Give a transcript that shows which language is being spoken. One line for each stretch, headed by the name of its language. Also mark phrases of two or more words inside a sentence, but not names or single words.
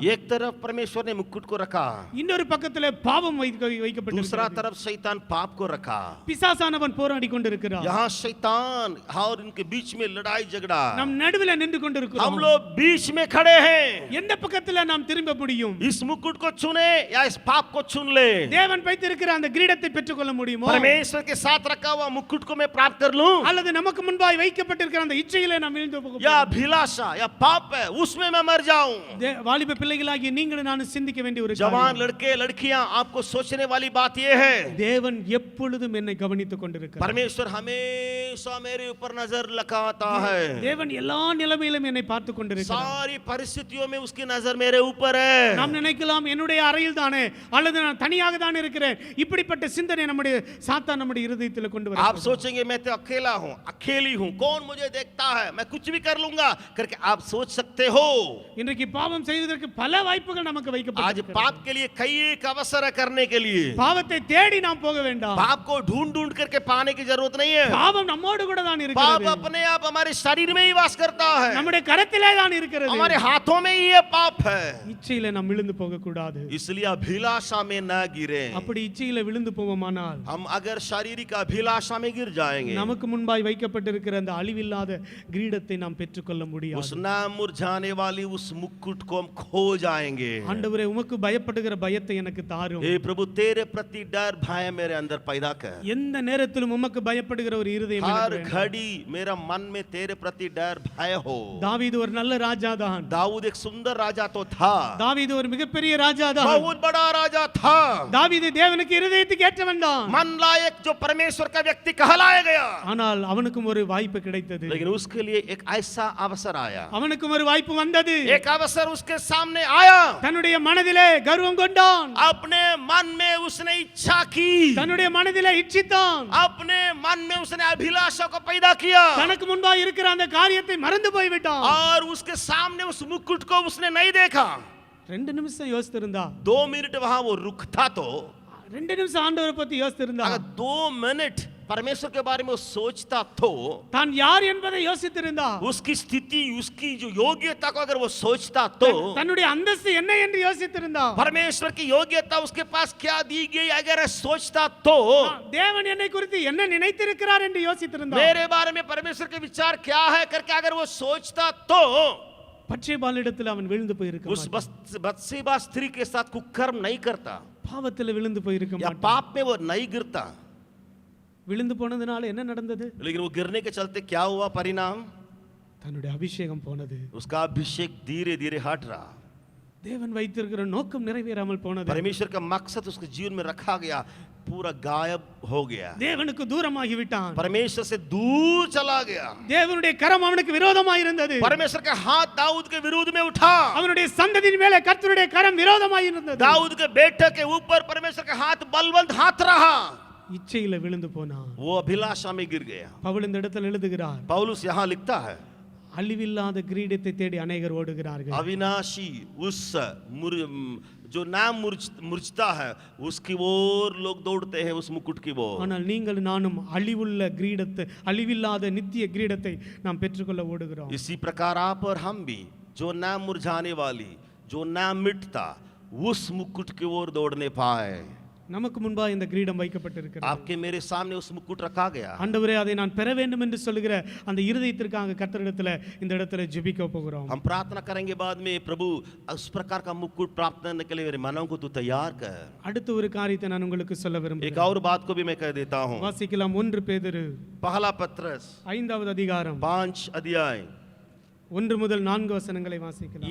Hindi: एक तरफ परमेश्वर ने मुकुट को रखा,
Tamil: இன்னொரு பக்கத்துல பாவம்
Hindi: दूसरा
Tamil: வைக்கப்பட்டிருக்கிறது.
Hindi: तरफ शैतान पाप को रखा।
Tamil: பிசாசானவன் போராடி கொண்டிருக்கிறார்,
Hindi: यहाँ शैतान और इनके बीच में लड़ाई झगड़ा।
Tamil: நாம் நடுவுல நின்று
Hindi: हम
Tamil: கொண்டிருக்கிறோம்.
Hindi: लोग बीच में खड़े हैं।
Tamil: எந்த பக்கத்துல நாம் திரும்ப முடியும்?
Hindi: इस मुकुट को चुने या इस पाप को चुन ले।
Tamil: தேவன் வைத்திருக்கிற அந்த கிரீடத்தை பெற்றுக்கொள்ள முடியுமோ,
Hindi: परमेश्वर के साथ रखा हुआ मुकुट को मैं प्राप्त कर लूं,
Tamil: அல்லது நமக்கு முன்பாய் வைக்கப்பட்டிருக்கிற அந்த இச்சையிலே நாம் விழுந்து போக
Hindi: या अभिलाषा या पाप है उसमें मैं मर जाऊं।
Tamil: வாலிப பிள்ளைகளாகிய நீங்களும் நானும் சிந்திக்க வேண்டிய ஒரு
Hindi: जवान
Tamil: காரியம்.
Hindi: लड़के लड़कियां आपको सोचने वाली बात यह है,
Tamil: தேவன் எப்பொழுதும் என்னை கவனித்துக் கொண்டிருக்கிறார்.
Hindi: परमेश्वर हमेशा मेरे ऊपर नजर लगाता है।
Tamil: தேவன் எல்லா நிலைமையிலும் என்னை பார்த்து கொண்டிருக்கிறார்.
Hindi: सारी परिस्थितियों में उसकी नजर मेरे ऊपर है।
Tamil: நாம் நினைக்கலாம் என்னுடைய அறையில் தானே அல்லது நான் தனியாக தான் இருக்கிறேன், இப்படிப்பட்ட சிந்தனை நம்முடைய சாத்தான் நம்முடைய இருதயத்தில் கொண்டு
Hindi: आप
Tamil: வர.
Hindi: सोचेंगे मैं तो अकेला हूँ, अकेली हूँ, कौन मुझे देखता है, मैं कुछ भी कर लूंगा करके आप सोच सकते हो।
Tamil: இன்றைக்கு பாவம் செய்வதற்கு பல வாய்ப்புகள் நமக்கு
Hindi: आज
Tamil: வைக்கப்பட்டிருக்கிறது.
Hindi: पाप के लिए कई एक अवसर है करने के लिए।
Tamil: பாவத்தை தேடி நாம் போக வேண்டாம்.
Hindi: पाप को ढूंढ ढूंढ करके पाने की जरूरत नहीं है।
Tamil: பாவம் நம்மோடு கூட தான்
Hindi: पाप
Tamil: இருக்கிறது,
Hindi: अपने आप हमारे शरीर में ही वास करता है,
Tamil: நம்முடைய கரத்திலே தான் இருக்கிறது.
Hindi: हमारे हाथों में ही ये पाप है।
Tamil: இச்சையில நாம் விழுந்து போக கூடாது.
Hindi: इसलिए अभिलाषा में न गिरे।
Tamil: அப்படி இச்சையில விழுந்து போவோமானால்
Hindi: हम अगर शारीरिक अभिलाषा में गिर जाएंगे,
Tamil: நமக்கு முன்பாய் வைக்கப்பட்டிருக்கிற அந்த அழிவில்லாத கிரீடத்தை நாம் பெற்றுக்கொள்ள
Hindi: उस
Tamil: முடியாது.
Hindi: न मुरझाने वाली उस मुकुट को हम खो जाएंगे।
Tamil: ஆண்டவரே, உமக்கு பயப்படுகிற பயத்தை எனக்கு தாரும்.
Hindi: हे प्रभु, तेरे प्रति डर भय मेरे अंदर पैदा कर।
Tamil: எந்த நேரத்திலும் உமக்கு பயப்படுகிற ஒரு இருதயம்
Hindi: हर
Tamil: எனக்கு வேண்டும்.
Hindi: घड़ी मेरा मन में तेरे प्रति डर भय हो।
Tamil: தாவீது ஒரு நல்ல ராஜா தான்.
Hindi: दाऊद एक सुंदर राजा तो था,
Tamil: தாவீது ஒரு மிகப்பெரிய ராஜா தான்.
Hindi: बहुत बड़ा राजा था,
Tamil: தாவீது தேவனுக்கு இருதயத்துக்கு ஏற்றவன் தான்.
Hindi: मन लायक जो परमेश्वर का व्यक्ति कहलाया गया।
Tamil: ஆனால் அவனுக்கும் ஒரு வாய்ப்பு கிடைத்தது.
Hindi: लेकिन उसके लिए एक ऐसा अवसर आया,
Tamil: அவனுக்கும் ஒரு வாய்ப்பு வந்தது.
Hindi: एक अवसर उसके सामने आया।
Tamil: தன்னுடைய மனதிலே கர்வம் கொண்டான்,
Hindi: अपने मन में उसने इच्छा की,
Tamil: தன்னுடைய மனதிலே இச்சித்தான்,
Hindi: अपने मन में उसने अभिलाषा को पैदा किया,
Tamil: தனக்கு முன்பாக இருக்கிற அந்த காரியத்தை மறந்து போய்விட்டான்.
Hindi: और उसके सामने उस मुकुट को उसने नहीं देखा।
Tamil: 2 நிமிஷம் யோசித்திருந்தா,
Hindi: 2 मिनट वहां वो रुकता तो,
Tamil: 2 நிமிஷம் ஆண்டவரை பத்தி யோசித்திருந்தா,
Hindi: अगर 2 मिनट परमेश्वर के बारे में वो सोचता तो,
Tamil: தான் யார் என்பதை யோசித்திருந்தா,
Hindi: उसकी स्थिति, उसकी जो योग्यता को अगर वो सोचता तो,
Tamil: தன்னுடைய அந்தஸ்து என்ன என்று யோசித்திருந்தா,
Hindi: परमेश्वर की योग्यता उसके पास क्या दी गई अगर सोचता तो,
Tamil: தேவன் என்னை குறித்து என்ன நினைத்திருக்கிறார் என்று யோசித்திருந்தா,
Hindi: मेरे बारे में परमेश्वर के विचार क्या है करके अगर वो सोचता तो,
Tamil: பட்சேபாலிடத்தில் அவன் விழுந்து போயிருக்க
Hindi: उस
Tamil: மாட்டான்.
Hindi: बत्सेबा स्त्री के साथ कुकर्म नहीं करता,
Tamil: பாவத்தில் விழுந்து போயிருக்க
Hindi: या
Tamil: மாட்டான்.
Hindi: पाप में वो नहीं गिरता।
Tamil: விழுந்து போனதுனால என்ன நடந்தது?
Hindi: लेकिन वो गिरने के चलते क्या हुआ परिणाम?
Tamil: தன்னுடைய அபிஷேகம் போனது.
Hindi: उसका अभिषेक धीरे धीरे हट रहा।
Tamil: தேவன் வைத்திருக்கிற நோக்கம் நிறைவேறாமல் போனது.
Hindi: परमेश्वर का मकसद उसके जीवन में रखा गया, पूरा गायब हो गया।
Tamil: தேவனுக்கு தூரமாகி விட்டான்.
Hindi: परमेश्वर से दूर चला गया।
Tamil: தேவனுடைய கரம் அவனுக்கு விரோதமாய் இருந்தது.
Hindi: परमेश्वर का हाथ दाऊद के विरुद्ध में उठा।
Tamil: அவனுடைய சந்ததியின் மேலே கர்த்தருடைய கரம் விரோதமாய் இருந்தது.
Hindi: दाऊद के बेटे के ऊपर परमेश्वर का हाथ बलवंत हाथ रहा।
Tamil: இச்சையில விழுந்து போனான்.
Hindi: वो अभिलाषा में गिर गया।
Tamil: பவுல் இந்த இடத்தில் எழுதுகிறார்,
Hindi: पौलुस यहाँ लिखता है,
Tamil: அழிவில்லாத கிரீடத்தை தேடி அநேகர் ஓடுகிறார்கள்.
Hindi: अविनाशी उस जो नाम मुरझता है उसकी ओर लोग दौड़ते हैं, उस मुकुट की ओर।
Tamil: ஆனால் நீங்கள் நானும் அழிவுள்ள கிரீடத்தை, அழிவில்லாத நித்திய கிரீடத்தை நாம் பெற்றுக்கொள்ள ஓடுகிறோம்.
Hindi: इसी प्रकार आप और हम भी जो नाम मुरझाने वाली, जो नाम मिटता, उस मुकुट की ओर दौड़ने पाए।
Tamil: நமக்கு முன்பாக இந்த கிரீடம் வைக்கப்பட்டிருக்கிறது.
Hindi: आपके मेरे सामने उस मुकुट रखा गया।
Tamil: ஆண்டவரே, அதை நான் பெற வேண்டும் என்று சொல்லுகிற அந்த இருதயத்திற்காக கர்த்தரிடத்தில் இந்த இடத்துல ஜெபிக்க போகிறோம்.
Hindi: हम प्रार्थना करेंगे बाद में, प्रभु उस प्रकार का मुकुट प्राप्त करने के लिए मेरे मनों को तू तैयार कर।
Tamil: அடுத்த ஒரு காரியத்தை நான் உங்களுக்கு சொல்ல
Hindi: एक
Tamil: விரும்புகிறேன்.
Hindi: और बात को भी मैं कह देता हूँ।
Tamil: வாசிக்கலாம் 1 பேதுரு
Hindi: पहला पत्रस
Tamil: 5வது அதிகாரம்
Hindi: 5 अध्याय
Tamil: 1 முதல் 4 வசனங்களை வாசிக்கலாம்.